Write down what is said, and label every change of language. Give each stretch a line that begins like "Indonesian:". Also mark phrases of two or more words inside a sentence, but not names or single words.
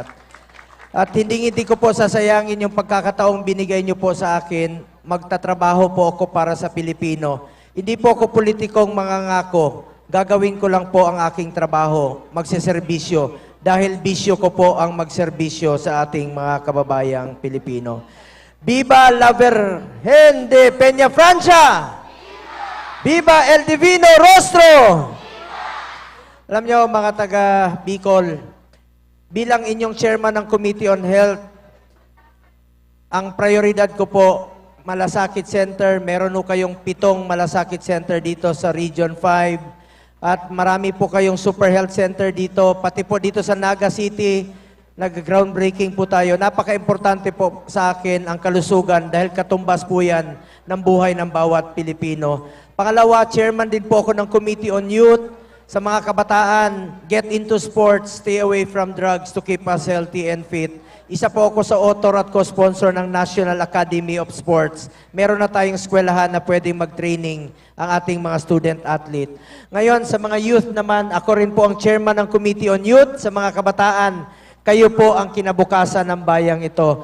Filipino: At hindi ko po sasayangin yung pagkakataong binigay niyo po sa akin. Magtatrabaho po ako para sa Pilipino. Hindi po ako politikong mangangako. Gagawin ko lang po ang aking trabaho, magseserbisyo. Dahil bisyo ko po ang magserbisyo sa ating mga kababayang Pilipino.
Spanish: Viva la Virgen de Peñafrancia! Viva el Divino Rostro!
Filipino: Alam nyo, mga taga Bicol, bilang inyong chairman ng Committee on Health, ang prioridad ko po, Malasakit Center. Meron po kayong 7 Malasakit Center dito sa Region 5. At marami po kayong Super Health Center dito, pati po dito sa Naga City. nag-groundbreaking po tayo. Napaka-importante po sa akin ang kalusugan dahil katumbas po yan ng buhay ng bawat Pilipino. Pangalawa, chairman din po ako ng Committee on Youth. Sa mga kabataan,
English: get into sports, stay away from drugs to keep us healthy and fit.
Filipino: Isa po ako sa author at co-sponsor ng National Academy of Sports. Meron na tayong eskwelahan na pwedeng mag-training ang ating mga
English: student athlete.
Filipino: Ngayon, sa mga youth naman, ako rin po ang chairman ng Committee on Youth. Sa mga kabataan, kayo po ang kinabukasan ng bayang ito.